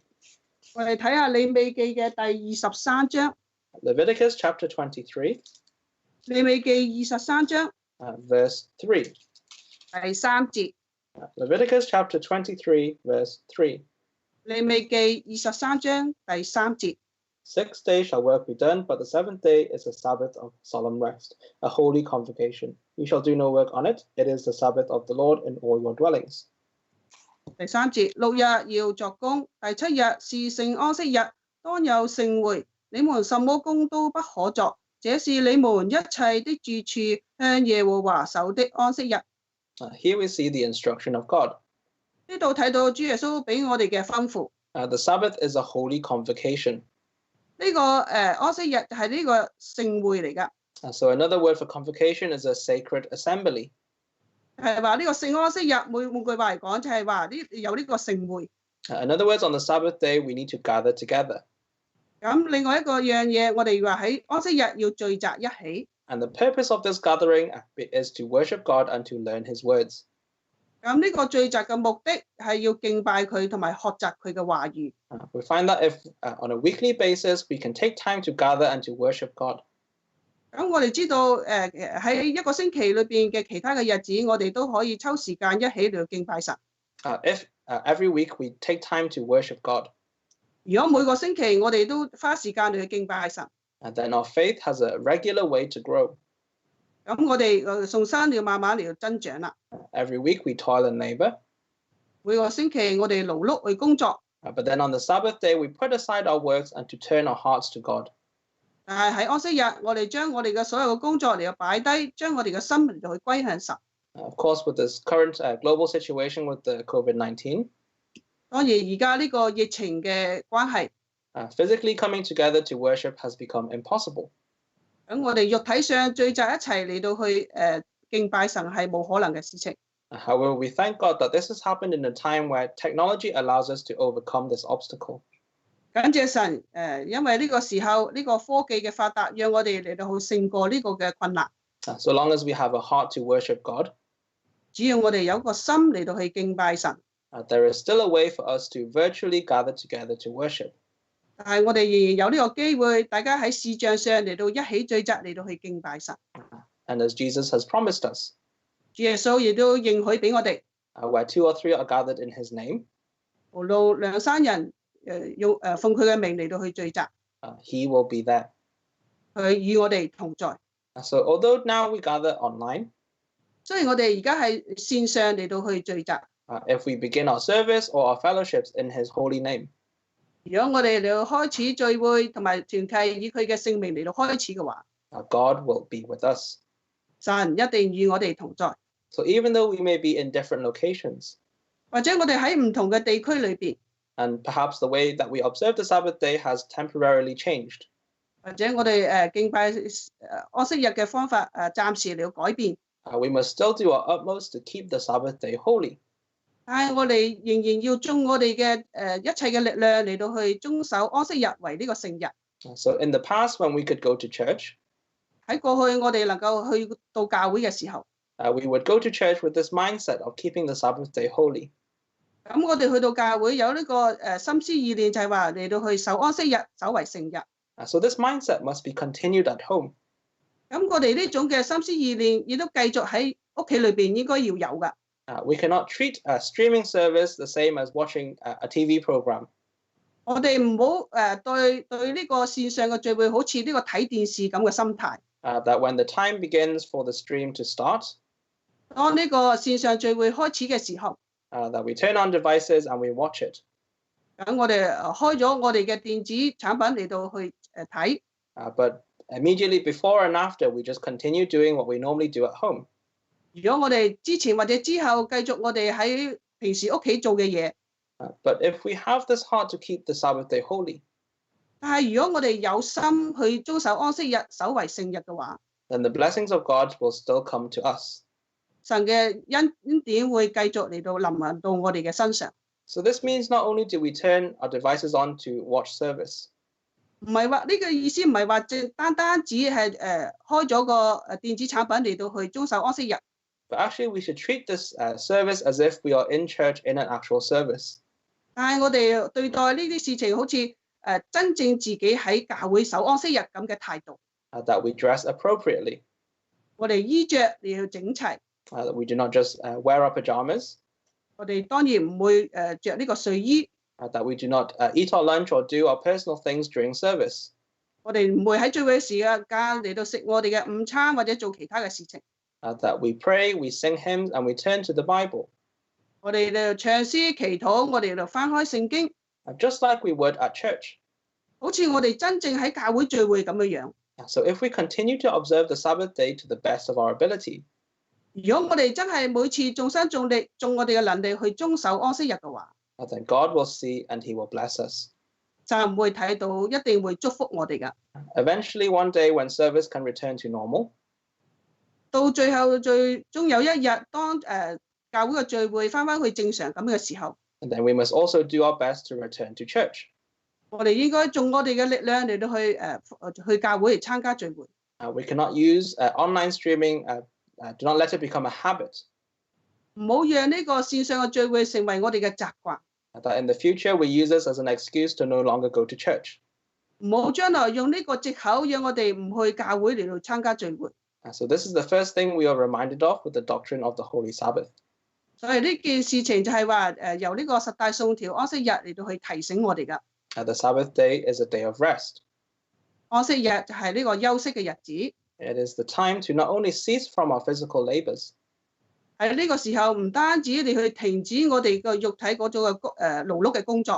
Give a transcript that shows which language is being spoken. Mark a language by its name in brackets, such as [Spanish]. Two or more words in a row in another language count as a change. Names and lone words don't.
[Cantonese] 我哋睇下利未記嘅第23章。 [English] Leviticus chapter 23. [Cantonese] 利未記23章 [English] verse 3. [Cantonese] 第3節。 [English] Leviticus chapter 23, verse 3. [Cantonese] 利未記23章第3節。 [English] 6 days shall work be done, but the 7th day is a Sabbath of solemn rest, a holy convocation. You shall do no work on it. It is the Sabbath of the Lord in all your dwellings. [Cantonese] 第3節，6日要作工，第7日是聖安息日，當有盛會，你們什麼工都不可作，這是你們一切的住處向耶和華守的安息日。 [English] Here we see the instruction of God. [Cantonese] 呢度睇到主耶穌俾我哋嘅吩咐。 [English] The Sabbath is a holy convocation. [Cantonese] 呢個安息日係呢個盛會嚟㗎。 [English] So another word for convocation is a sacred assembly. [Cantonese] 係話呢個聖安息日，換句話嚟講，就係話有呢個盛會。 [English] In other words, on the Sabbath day, we need to gather together. [Cantonese] 咁另外一個樣嘢，我哋話喺安息日要聚集一起。 [English] And the purpose of this gathering is to worship God and to learn His words. [Cantonese] 咁呢個聚集嘅目的係要敬拜佢同埋學習佢嘅話語。 [English] We find that if on a weekly basis we can take time to gather and to worship God. [Cantonese] 咁我哋知道喺一個星期裏邊嘅其他嘅日子，我哋都可以抽時間一起嚟敬拜神。 [English] If every week we take time to worship God. [Cantonese] 如果每個星期我哋都花時間嚟敬拜神。 [English] And then our faith has a regular way to grow. [Cantonese] 咁我哋送生要慢慢嚟到增長啦。 [English] Every week we toil and labor. [Cantonese] 每個星期我哋勞碌去工作。 [English] But then on the Sabbath day, we put aside our works and to turn our hearts to God. [Cantonese] 但係喺安息日，我哋將我哋嘅所有嘅工作嚟到擺低，將我哋嘅心嚟到去歸向神。 [English] Of course, with this current global situation with the COVID-19, [Cantonese] 當然而家呢個疫情嘅關係， [English] physically coming together to worship has become impossible. [Cantonese] 咁我哋肉體上聚集一齊嚟到去敬拜神係冇可能嘅事情。 [English] However, we thank God that this has happened in a time where technology allows us to overcome this obstacle. [Cantonese] 感謝神因為呢個時候呢個科技嘅發達，讓我哋嚟到去勝過呢個嘅困難。 [English] So long as we have a heart to worship God, [Cantonese] 只要我哋有個心嚟到去敬拜神， [English] there is still a way for us to virtually gather together to worship. [Cantonese] 但係我哋仍然有呢個機會，大家喺視像上嚟到一起聚集嚟到去敬拜神。 [English] And as Jesus has promised us, [Cantonese] 主耶穌亦都應許俾我哋， [English] where 2 or 3 are gathered in His name, [Cantonese] 無論兩三人奉佢嘅名嚟到去聚集， [English] He will be there. [Cantonese] 佢與我哋同在。 [English] So although now we gather online, [Cantonese] 雖然我哋而家係線上嚟到去聚集， [English] if we begin our service or our fellowships in His holy name, [Cantonese] 如果我哋嚟到開始聚會同埋團契以佢嘅聖名嚟到開始嘅話， [English] God will be with us. [Cantonese] 神一定與我哋同在。 [English] So even though we may be in different locations, [Cantonese] 或者我哋喺唔同嘅地區裏邊， [English] and perhaps the way that we observe the Sabbath day has temporarily changed, [Cantonese] 或者我哋敬拜安息日嘅方法暫時嚟到改變， [English] we must still do our utmost to keep the Sabbath day holy. [Cantonese] 但係我哋仍然要盡我哋嘅一切嘅力量嚟到去遵守安息日為呢個聖日。 [English] So in the past, when we could go to church, [Cantonese] 喺過去我哋能夠去到教會嘅時候， [English] we would go to church with this mindset of keeping the Sabbath day holy. [Cantonese] 咁我哋去到教會有呢個心思意念，就係話嚟到去守安息日，守為聖日。 [English] So this mindset must be continued at home. [Cantonese] 咁我哋呢種嘅心思意念亦都繼續喺屋企裏邊應該要有㗎。 [English] We cannot treat a streaming service the same as watching a TV program. [Cantonese] 我哋唔好對呢個線上嘅聚會好似呢個睇電視咁嘅心態。 [English] That when the time begins for the stream to start, [Cantonese] 當呢個線上聚會開始嘅時候， [English] that we turn on devices and we watch it. [Cantonese] 咁我哋開咗我哋嘅電子產品嚟到去睇。 [English] But immediately before and after, we just continue doing what we normally do at home. [Cantonese] 如果我哋之前或者之後繼續我哋喺平時屋企做嘅嘢， [English] But if we have this heart to keep the Sabbath day holy, [Cantonese] 但係如果我哋有心去遵守安息日，守為聖日嘅話， [English] then the blessings of God will still come to us. [Cantonese] 神嘅恩典會繼續嚟到臨到我哋嘅身上。 [English] So this means not only do we turn our devices on to watch service, [Cantonese] 唔係話呢個意思，唔係話單止係開咗個電子產品嚟到去遵守安息日， [English] but actually we should treat this service as if we are in church in an actual service. [Cantonese] 但係我哋對待呢啲事情好似真正自己喺教會守安息日咁嘅態度。 [English] That we dress appropriately. [Cantonese] 我哋衣着嚟到整齊。 [English] That we do not just wear our pajamas. [Cantonese] 我哋當然唔會着呢個睡衣。 [English] That we do not eat our lunch or do our personal things during service. [Cantonese] 我哋唔會喺聚會時間嚟到食我哋嘅午餐或者做其他嘅事情。 [English] That we pray, we sing hymns, and we turn to the Bible. [Cantonese] 我哋嚟唱詩祈禱，我哋嚟翻開聖經。 [English] Just like we would at church. [Cantonese] 好似我哋真正喺教會聚會咁嘅樣。 [English] So if we continue to observe the Sabbath day to the best of our ability, [Cantonese] 如果我哋真係每次盡心盡力，盡我哋嘅能力去遵守安息日嘅話， [English] then God will see and He will bless us. [Cantonese] 就唔會睇到，一定會祝福我哋噶。 [English] Eventually, one day when service can return to normal, [Cantonese] 到最後最終有一日，當教會嘅聚會翻返去正常咁嘅時候， [English] and then we must also do our best to return to church. [Cantonese] 我哋應該盡我哋嘅力量嚟到去教會嚟參加聚會。 [English] We cannot use online streaming. Do not let it become a habit. [Cantonese] 唔好讓呢個線上嘅聚會成為我哋嘅習慣。 [English] That in the future we use this as an excuse to no longer go to church. [Cantonese] 唔好將來用呢個藉口，讓我哋唔去教會嚟到參加聚會。 [English] So this is the first thing we are reminded of with the doctrine of the Holy Sabbath. [Cantonese] 所以呢件事情就係話由呢個十大信條安息日嚟到去提醒我哋噶。 [English] The Sabbath day is a day of rest. [Cantonese] 安息日就係呢個休息嘅日子。 [English] It is the time to not only cease from our physical labors. [Cantonese] 喺呢個時候，唔單止你去停止我哋個肉體嗰種嘅勞碌嘅工作，